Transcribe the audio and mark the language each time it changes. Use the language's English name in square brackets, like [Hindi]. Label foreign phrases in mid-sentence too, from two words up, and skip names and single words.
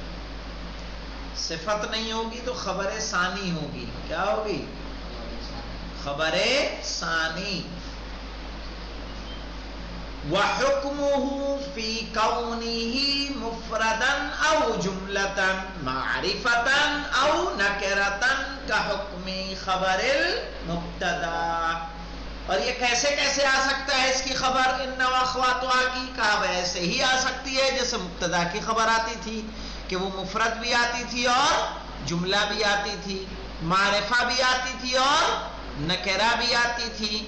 [Urdu] صفت نہیں ہوگی تو خبر ثانی ہوگی. کیا ہوگی؟ خبر ثانی. [Arabic] وحکمہ فی کونہ مفردا او جملتا معرفتا او نکرتا کحکم خبر المبتدا. [Urdu] اور یہ کیسے کیسے آ سکتا ہے اس کی خبر [Arabic] ان واخواتها [Urdu] کی؟ کہا ویسے ہی آ سکتی ہے جیسے مبتدا کی خبر آتی تھی کہ وہ مفرد بھی آتی تھی اور جملہ بھی آتی تھی، معرفہ بھی آتی تھی اور نکرہ بھی آتی تھی.